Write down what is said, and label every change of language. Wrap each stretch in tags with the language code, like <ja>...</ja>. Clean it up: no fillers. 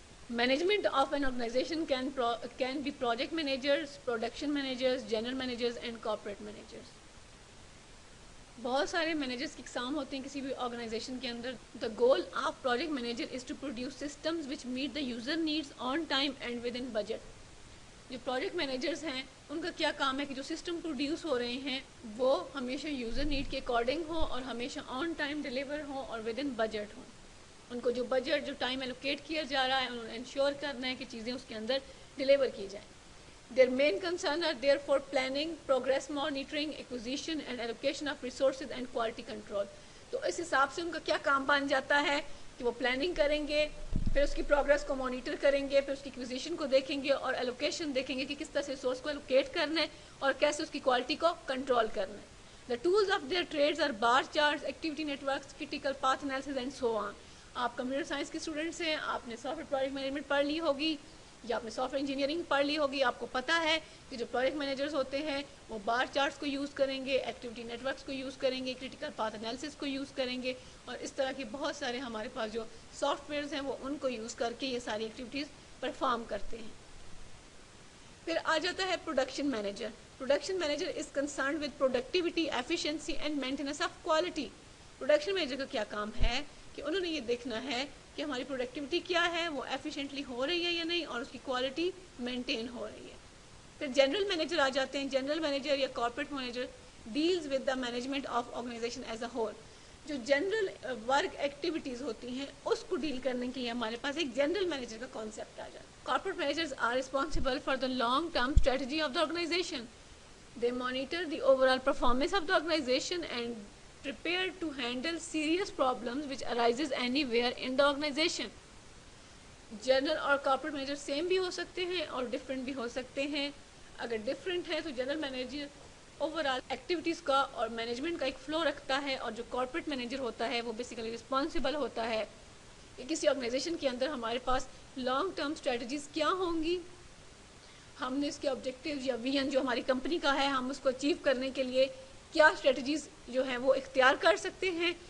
<en>Management of an organisation can be project managers, production managers, general managers and corporate managers.</en> <ur>بہت سارے managers کی اقسام ہوتے ہیں کسی بھی آرگنائزیشن کے اندر.</ur> <en>The goal of project manager is to produce systems which meet the user needs on time and within budget.</en> <ur>جو پروجیکٹ مینیجرز ہیں ان کا کیا کام ہے کہ جو سسٹم پروڈیوس ہو رہے ہیں وہ ہمیشہ یوزر نیڈ کے اکارڈنگ ہو اور ہمیشہ آن ٹائم ڈیلیور ہو اور ود ان بجٹ ہو. ان کو جو بجٹ جو ٹائم ایلوکیٹ کیا جا رہا ہے انہوں نے انشور کرنا ہے کہ چیزیں اس کے اندر ڈیلیور کی جائیں.</ur> <en>Their main concern are therefore planning, progress monitoring, acquisition and allocation of resources and quality control.</en> <ur>تو اس حساب سے ان کا کیا کام بن جاتا ہے کہ وہ پلاننگ کریں گے, پھر اس کی پروگرس کو مانیٹر کریں گے, پھر اس کی ایکوزیشن کو دیکھیں گے اور ایلوکیشن دیکھیں گے کہ کس طرح سے ریسورس کو ایلوکیٹ کرنا ہے اور کیسے اس کی کوالٹی کو کنٹرول کرنا ہے.</ur> <en>The tools of their trades are bar charts, activity networks, critical path analysis and so on.</en> <ur>آپ کمپیوٹر سائنس کے اسٹوڈنٹس ہیں, آپ نے سافٹ ویئر پروجیکٹ مینجمنٹ پڑھ لی ہوگی یا آپ نے سافٹ ویئر انجینئرنگ پڑھ لی ہوگی. آپ کو پتہ ہے کہ جو پروجیکٹ مینیجرز ہوتے ہیں وہ بار چارٹس کو یوز کریں گے, ایکٹیویٹی نیٹ ورکس کو یوز کریں گے, کریٹیکل پاتھ انالیسس کو یوز کریں گے اور اس طرح کے بہت سارے ہمارے پاس جو سافٹ ویئرز ہیں وہ ان کو یوز کر کے یہ ساری ایکٹیویٹیز پرفارم کرتے ہیں. پھر آ جاتا ہے</ur> <en>Production manager. Production manager is concerned with productivity, efficiency and maintenance of quality.</en> <ur>Production manager کا کیا کام ہے کہ انہوں نے یہ دیکھنا ہے کہ ہماری پروڈکٹیوٹی کیا ہے, وہ ایفیشینٹلی ہو رہی ہے یا نہیں اور اس کی کوالٹی مینٹین ہو رہی ہے. پھر جنرل مینیجر آ جاتے ہیں.</ur> <en>General manager یا corporate manager deals with the management of organisation as a whole.</en> <ur>جو جنرل ورک ایکٹیویٹیز ہوتی ہیں اس کو ڈیل کرنے کے لیے ہمارے پاس ایک جنرل مینیجر کا کانسیپٹ آ جاتا ہے.</ur> <en>Corporate managers are responsible for the long term strategy of the organisation. They monitor the overall performance of the organization and prepare to handle serious problems which arises anywhere in the organization.</en> <ur>General اور corporate manager same بھی ہو سکتے ہیں اور different بھی ہو سکتے ہیں. اگر different ہے تو general manager over all activities کا اور مینجمنٹ کا ایک فلو رکھتا ہے اور جو کارپوریٹ مینیجر ہوتا ہے وہ بیسیکلی رسپانسبل ہوتا ہے کہ کسی آرگنائزیشن کے اندر ہمارے پاس لانگ ٹرم اسٹریٹجیز کیا ہوں گی, ہم نے اس کے آبجیکٹیوز یا ویژن جو ہماری کمپنی کا ہے ہم اس کو اچیو کرنے کے لیے کیا اسٹریٹجیز جو ہیں وہ اختیار کر سکتے ہیں.</ur>